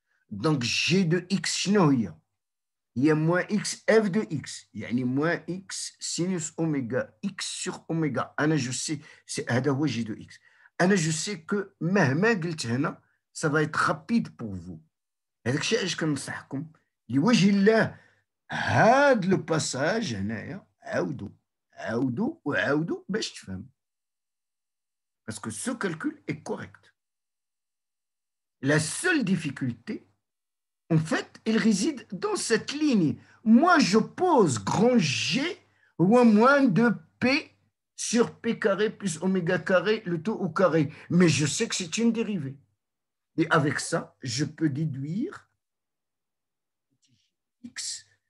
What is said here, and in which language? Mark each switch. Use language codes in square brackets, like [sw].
[fr] Donc G de X, il y a moins X F de X. Il y a moins X sinus oméga X sur oméga. Je sais, c'est G de X. Je sais que même ça va être rapide pour vous. [ar] هذاك الشيء علاش كنصحكم لوجه الله هذا لو باساج هنايا عاودوا باش تفهم. [fr] Parce que ce calcul est correct. La seule difficulté, en fait, elle réside dans cette ligne. Moi, je pose grand G ou moins de P sur P carré plus oméga carré, le tout au carré. Mais je sais que c'est une dérivée. Et avec ça, je peux déduire x.